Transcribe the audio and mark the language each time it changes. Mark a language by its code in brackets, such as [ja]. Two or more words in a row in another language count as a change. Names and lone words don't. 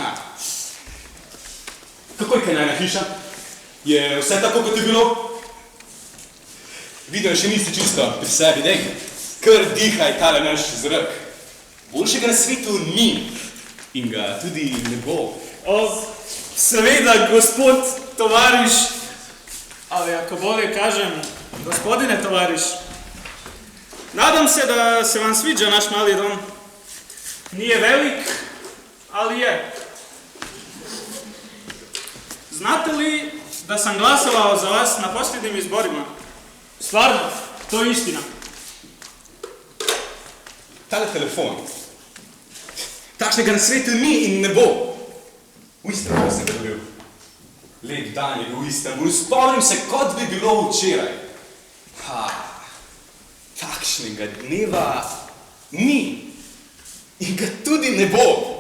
[sl] Kako je kaj najna hiša? Je vse tako, kot je bilo? Vidim, še nisi čisto pri sebi, dej. Kar dihaj tale naš zrak. Boljšega na svetu ni in ga tudi ne bo. Seveda, gospod tovariš, [hr] ali ako bolje kažem, gospodine tovariš. Nadam se, da se vam sviđa naš mali dom. Nije velik, ali je. Znate li da sam glasovao za vas na posljednjim izborima? Stvarno, to je istina. [sl] Tale telefon. Takšnega na svetu ni in ne bo. V Istanbulu sem ga dobil. Lep dan je bil v Istanbulu. Spomnim se, kot bi bilo včeraj. Takšnega dneva ni in ga tudi ne bo.